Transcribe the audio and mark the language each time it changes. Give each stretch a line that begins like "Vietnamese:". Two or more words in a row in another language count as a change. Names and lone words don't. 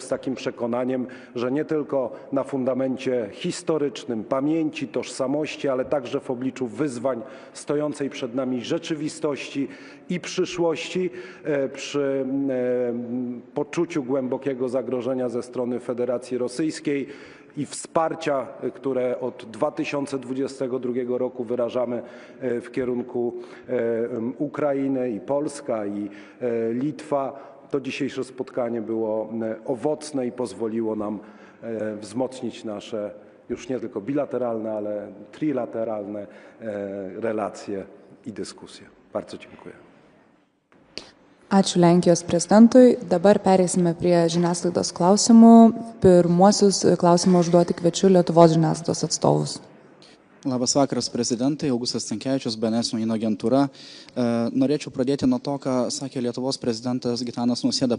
Polish: z takim przekonaniem, że nie tylko na fundamencie historycznym, pamięci, tożsamości, ale także w obliczu wyzwań stojącej przed nami rzeczywistości i przyszłości, przy poczuciu głębokiego zagrożenia ze strony Federacji Rosyjskiej i wsparcia, które od 2022 roku wyrażamy w kierunku Ukrainy i Polska, i Litwa. To dzisiejsze spotkanie było owocne i pozwoliło nam wzmocnić nasze już nie tylko bilateralne, ale trilateralne relacje i dyskusje. Bardzo dziękuję.
Lithuanian: Ačiū Lenkijos prezidentui. Dabar pereisime prie žiniasklaidos klausimų. Pirmuosius klausimą užduoti kviečiu Lietuvos žiniasklaidos atstovus. Labas vakaras, prezidentai. Augustas Stankevičius, BNS naujienų agentūra. Norėčiau pradėti nuo to, ką sakė Lietuvos prezidentas Gitanas Nausėda.